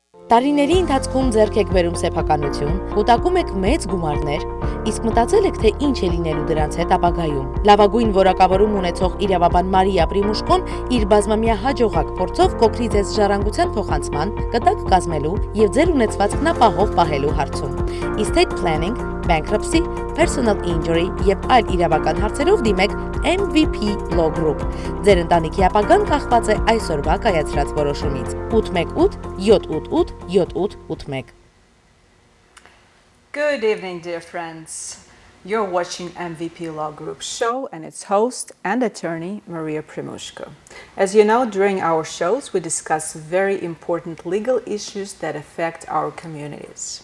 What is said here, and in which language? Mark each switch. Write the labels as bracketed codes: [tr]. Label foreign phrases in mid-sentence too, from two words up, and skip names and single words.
[hy] Տարիների ընթացքում ձեռք եք բերում սեփականություն, կուտակում եք մեծ գումարներ, իսկ մտածել եք, թե ինչ է լինելու դրանց հետ ապագայում։ Լավագույն որակավորում ունեցող իրավաբան Մարիա Պրիմուշկոն իր բազմամյա հաջողակ փորձով կօգնի ձեզ ժառանգության փոխանցման, կտակ կազմելու եւ ձեր ունեցվածքն ապահով պահելու հարցում։ [en] Estate planning, bankruptcy, personal injury [hy] եւ այլ իրավական հարցերով դիմեք MVP Law Group։ Ձեր ընտանիքի ապագան կախված է այսօրվա կայացրած որոշումից։ 818 788 7881 [en] Good evening, dear friends. You're watching MVP Law Group show and its host and attorney, Maria Primushko. As you know, during our shows, we discuss very important legal issues that affect our communities.